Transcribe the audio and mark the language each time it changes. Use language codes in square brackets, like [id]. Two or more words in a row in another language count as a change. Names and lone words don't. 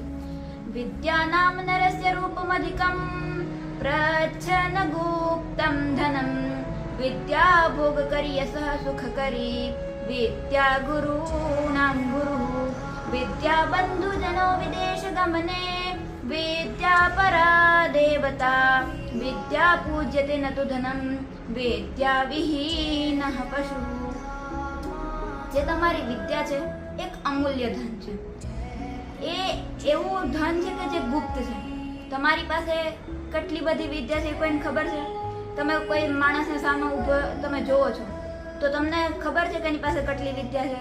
[sa] विद्यानां नरस्य रूपमधिकं प्रच्छन्न गुप्तं धनं विद्या भोगकरी यशः सुखकरी विद्या गुरूणां गुरुः विद्या बन्धुजनो विदेशगमने विद्या परा देवता विद्या पूज्यते न तु धनं विद्या विहीनः पशुः। [gu] જે તમારી વિદ્યા છે એક અમૂલ્ય ધન છે। એ એવું ધન છે કે જે ગુપ્ત છે। તમારી પાસે કેટલી બધી વિદ્યા છે કોઈને ખબર છે? તમે કોઈ માણસને સામે ઊભો તમે જોવો છો તો તમને ખબર છે કે એની પાસે કેટલી વિદ્યા છે?